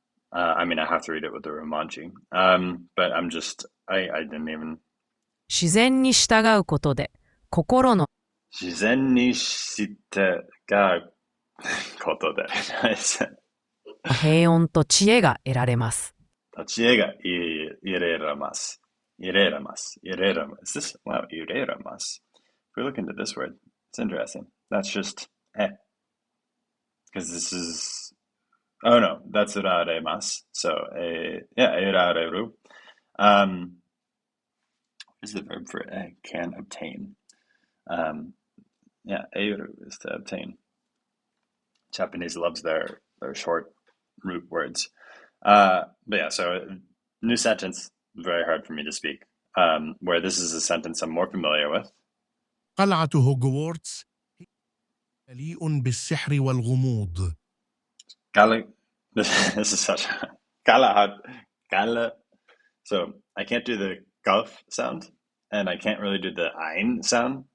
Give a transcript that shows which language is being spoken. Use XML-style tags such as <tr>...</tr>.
<en>I mean, I have to read it with the Romanji, but I didn't even.</en> <ja>自然に従うことで心の自然に従うことで。</ja> <en>Nice.</en> <ja>平穏と知恵が得られます。知恵が入れられます。入れられます。入れられます。</ja> <en>Is this, wow,</en> <ja>入れられます.</ja> <en>If we look into this word, it's interesting. That's just because this is, oh no, that's uraremasu. So, yeah, urareru. Is the verb for can obtain. Yeah, euru is to obtain. Japanese loves their short root words. But yeah, so new sentence, very hard for me to speak. Where this is a sentence I'm more familiar with.</en> <ar>قلعة هوغوارتس مليء بالسحر والغموض.</ar> <en>This is such Gala. So I can't do the gulf sound, and I can't really do the ein sound.</en>